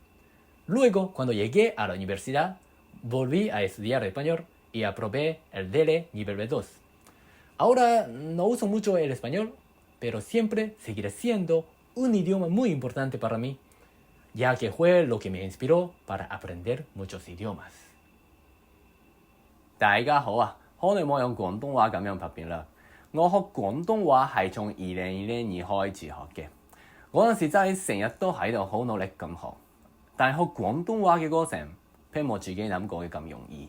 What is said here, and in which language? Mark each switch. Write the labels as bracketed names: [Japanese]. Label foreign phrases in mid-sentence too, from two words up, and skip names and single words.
[Spanish] Luego, cuando llegué a la universidad, volví a estudiar español y aprobé el DELE nivel B2. Ahora no uso mucho el español, pero siempre seguirá siendo un idioma muy importante para mí, ya que fue lo que me inspiró para aprender muchos idiomas. [Cantonese] 大家好啊，好耐冇用廣東話咁樣拍片啦。我學廣東話係從2020年開始學嘅，嗰陣時真係成日都喺度好努力咁學，但係學廣東話嘅過程並冇自己諗過嘅咁容易。